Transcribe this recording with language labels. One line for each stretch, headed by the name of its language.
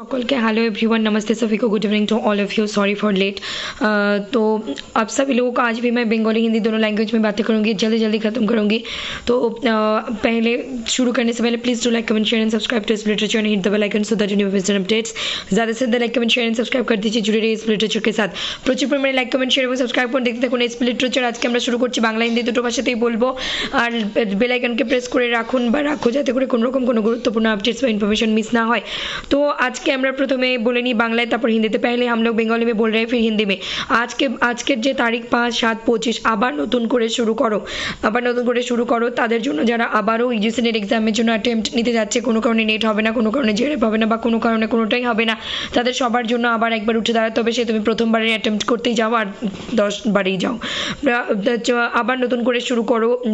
English: সকলকে hello everyone,
Hindi: नमस्ते सभी को,
English: Good evening to all of you, sorry for late.
Hindi: तो आप सभी लोगों को आज भी मैं बंगाली हिंदी दोनों लैंग्वेज में बातें करूंगी, जल्दी जल्दी ख़त्म करूंगी। तो पहले शुरू करने से पहले
English: Please do like comment share and subscribe to इस literature and hit the bell icon so that you never miss updates.
Hindi: ज़्यादा से ज़्यादा like comment share and subscribe कर दीजिए, जुड़े रहिए इस लिटरेचर के साथ।
Bangla: প্রচুর পরিমাণে লাইক কমেন্ট শেয়ার এবং সাবস্ক্রাইব করে দেখতে থাকুন এই লিটারেচার। আজকে আমরা শুরু করছি, বাংলা হিন্দি দুটো ভাষাতেই বলবো। আর বেল আইকনকে প্রেস করে রাখুন বা রাখো যাতে করে কোনো রকম কোনো গুরুত্বপূর্ণ আপডেটস বা ইনফরমেশন মিস না হয়। তো আজকে আমরা প্রথমে বলে নিই বাংলায়, তারপর হিন্দিতে।
Hindi: पहले हम लोग बंगाली में बोल रहे हैं फिर हिंदी में।
Bangla: আজকের যে তারিখ 5-7-25 আবার নতুন করে শুরু করো তাদের জন্য যারা আবারও ইউজিসি নেট এক্সামের জন্য অ্যাটেম্প্ট নিতে যাচ্ছে, কোনো কারণে নেট হবে না, কোনো কারণে জেরেপ হবে না, বা কোনো কারণে কোনোটাই হবে না, তাদের সবার জন্য আবার একবার উঠে দাঁড়াতে হবে। সে তুমি প্রথমবারের অ্যাটেম্প্ট করতেই যাও আর 10 বারেই যাও, আবার নতুন করে শুরু করো।